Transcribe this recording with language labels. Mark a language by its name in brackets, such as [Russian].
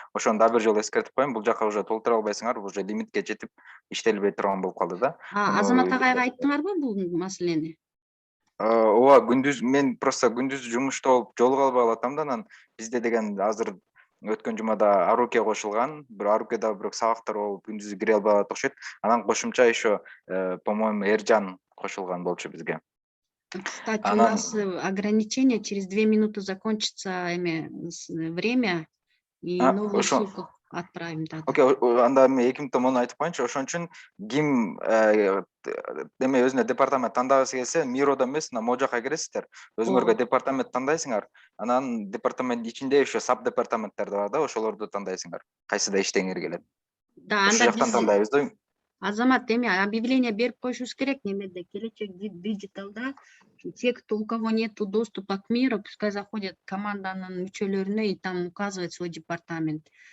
[Kyrgyz] Ошону дагы бир жолу эскертип коеюн, бул жака уже толтура албайсыңар, уже лимитке жетип иштелбей турган болуп калды да. Азамат агайга айттыңарбы бул маселени? Ооба, күндүз мен просто күндүз жумушта болуп жолуга албай калатам да, анан бизде деген азыр өткөн жумада Аруке кошулган, Арукеда бирок сабактар болуп күндүз кире албай калат окшойт. Анан кошумча еще, [Russian] по-моему, [Kyrgyz] Эржан кошулган болчу бизге. [Russian] Кстати, у нас ограничение, через 2 минуты закончится время, и новую ссылку отправим. [Kyrgyz] Окей, анда эми 2 минутта муну айтып коеюнчу. Ошон үчүн ким эме өзүнө департамент тандагысы келсе, Мирода эмес, могу жака киресиздер. Өзүңөргө департамент тандайсыңар. Анан департамент ичинде еще саб департаменттер бар да, ошолорду тандайсыңар. Кайсыда иштегиңер келет. Да, ошол жактан тандайбыз да. Азамат, эми объявление берип коюшубуз керек немеде, келечек диджиталда. [Russian] Те, у кого нету доступа к Миру, пускай заходят [Kyrgyz] к команданын мүчөлөрүнө [Russian] и там указывают свой департамент.